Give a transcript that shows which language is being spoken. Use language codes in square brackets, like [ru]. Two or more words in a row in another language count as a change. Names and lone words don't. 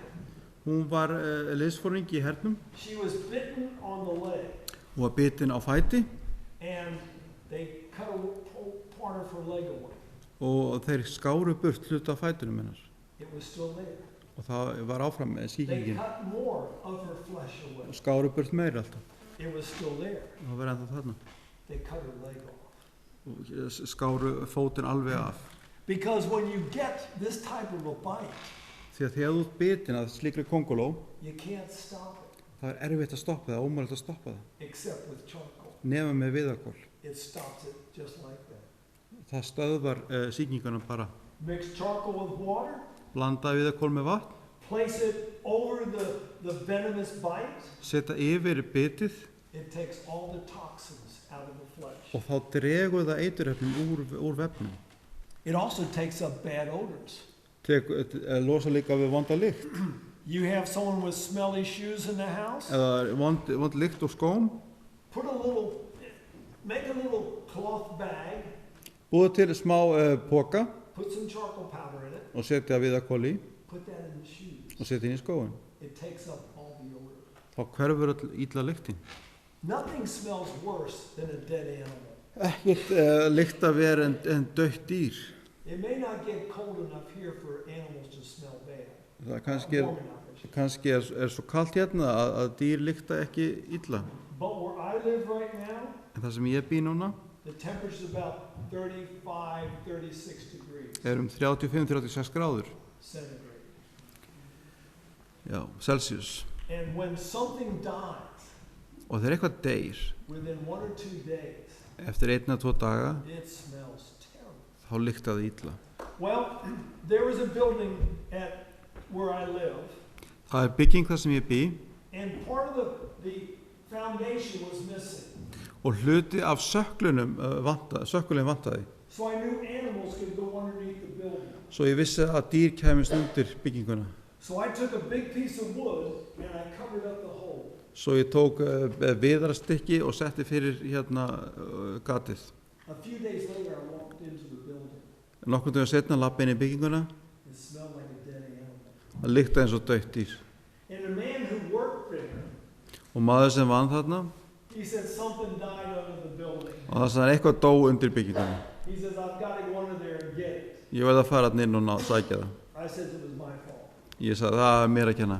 [is] Hún var liðsforingi í hernum. [en] She was bitten on the leg, [is] Hún var bitin á fæti [en] and they cut a part of her leg away. [is] og þeir skáru burt hluta af fætunum hennar. [en] It was still there. [is] Og það var áfram með [en] They [is] sýkingin. [en] cut more of her flesh away. [is] Og skáru burt meira alltaf. [en] It was still there. [is] Og það var ennþá þarna. [en] They cut her leg off. [is] Og skáru fótinn alveg af. [en] Because when you get this type of a bite, [is] Því að þegar þú ert bitin að slíkri kónguló, [en] you can't stop it [is] það er erfitt að stoppa það, ómögulegt að stoppa það. [en] except with charcoal. [is] Nema með viðarkol. [en] It stops it just like that. [is] Það stöðvar sýkinguna bara. [en] Mix charcoal with water, [is] Blanda viðarkol með vatn, [en] place it over the venomous bite. [is] setja yfir bitið [en] It takes all the toxins out of the flesh. [is] og þá dregur það eiturefnin úr vefnum. [en] It also takes up bad odors. [is] Losa líka við vonda lykt. [en] You have someone with smelly shoes in the house? [is] Eða vond lykt úr skóm. [en] Make a little cloth bag. [is] Búðu til smá poka [en] Put some charcoal powder in it. [is] og setja viðarkol í [en] Put that in the shoes. [is] og setja inn í skóin. [en] It takes up all the odor. [is] Þá hverfur illa lyktin. [en] Nothing smells worse than a dead animal. [is] Ekkert lykta verð en dautt dýr. [en] It may not get cold enough here for animals to smell bad. [is] Það kannski svo kalt hérna að dýr lykta ekki illa. [en] But where I live right now, [is] En það sem ég bý núna [en] the temperature is about 35, 36 degrees [is] 35-36 gráður. [en] centigrade. [is] Já, Celsius. [en] And when something dies [is] Og þegar eitthvað deyr [en] within 1 or 2 days, [is] eftir 1 eða 2 daga, [en] it smells terrible. [is] þá lyktaði illa. [en] Well, there was a building at where I live, [is] Það bygging þar sem ég bý [en] and part of the foundation was missing. [is] og hluti af sökkulinn vantaði. [en] So I knew animals could go underneath the building. [is] Svo ég vissi að dýr kæmist undir bygginguna. [en] So I took a big piece of wood and I covered up the hole. [is] Svo ég tók viðarstykki og setti fyrir gatið. [en] A few days later I walked into the building. [is] Nokkurn dögum setna lappa inn í bygginguna. [en] It smelled like a dead animal. [is] Það lyktaði eins og dautt dýr. [en] And the man who worked there, [is] Og maður sem vann þarna, [en] he said something died under the building. [is] og það sagði eitthvað dó undir bygginguna. [en] He says, I've got to go under there and get it. [is] Ég verði að fara inn og sækja það. [en] I said it was my fault. [is] Ég sagði það er mér að kenna.